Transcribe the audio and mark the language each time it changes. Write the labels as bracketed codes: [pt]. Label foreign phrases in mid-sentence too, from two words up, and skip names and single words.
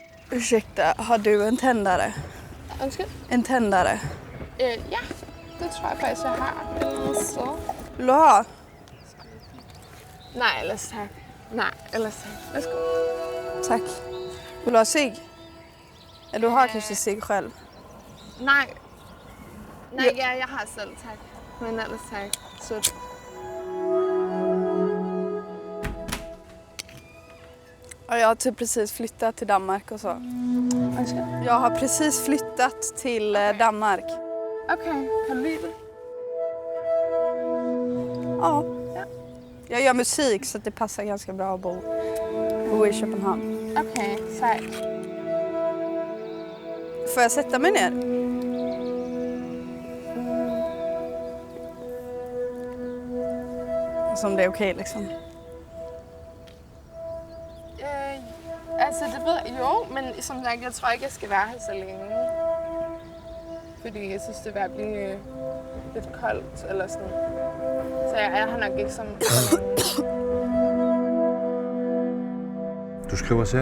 [sv] Ursäkta, har du en tändare? [da] Undskyld? [sv] En tändare? [da] Ja, det tror jeg faktisk, jeg har. Så. [sv] Vill du ha? [da] Nej, ellers tak. Nej, ellers tak. Værsgo. [sv] Tack. Vill du ha cigg? Eller du har kanske cigg själv? [da] Nej. Nej, ja, jeg har selv, tak. Men ellers tak. Sødt. [sv] Ja, jag har typ precis flyttat till Danmark och så. [da] Undskyld? [sv] Jag har precis flyttat till Danmark. [da] Okay, kan du lide det? [sv] Ja. Ja. Jag gör musik så att det passar ganska bra att bo i Köpenhamn. [da] Okay, sejt. [sv] Får jag sätta mig ner? Som det är okej liksom. [da] Altså, det ved jeg jo, men som sagt, jeg tror ikke, jeg skal være her så længe. Fordi jeg synes, det er ved at blive lidt koldt eller sådan. Så jeg er her nok ikke så længe. Du skriver selv?